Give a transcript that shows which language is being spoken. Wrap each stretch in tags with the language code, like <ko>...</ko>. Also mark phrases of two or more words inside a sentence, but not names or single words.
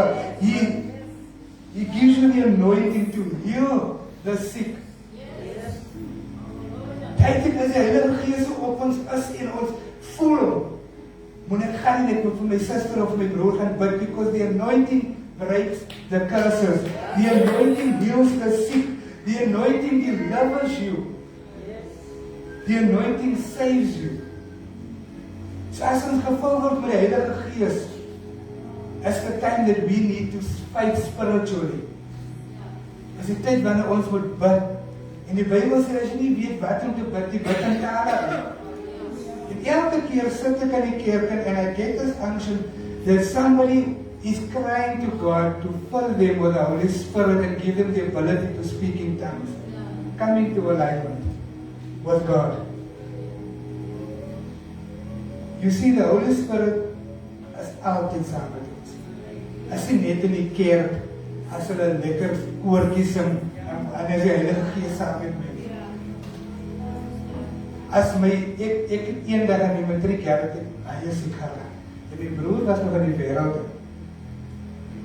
<en>He gives you the anointing to heal the sick.</en> <af>Kyk as die Heilige Gees op ons is en ons voel. Moet ek gaan en ek moet vir my suster of my broer gaan bid,</af> <en>because the anointing breaks the curses. The anointing heals the sick. The anointing delivers you. The anointing saves you.</en> <af>So as ons gevul word met die Heilige Gees,</af> <en>is the time that we need to fight spiritually.</en> <af>Is die tyd wanneer ons moet bid. En die Bybel sê, as jy nie weet wat om te bid, die bid in tale. En elke keer sit ek in die kerk</af> <en>and I get this unction that somebody is crying to God to fill them with the Holy Spirit and give them the ability to speak in tongues. Coming to alignment with God. You see, the Holy Spirit is</en> <af>altyd saam met ons. As jy net in die kerk, as hulle lekker koortjies sing, en as die Heilige Gees saam met my. As my, ek eendag in die matriekjaar het ek baie siek geraak. En my broer was nog in die wêreld.</af>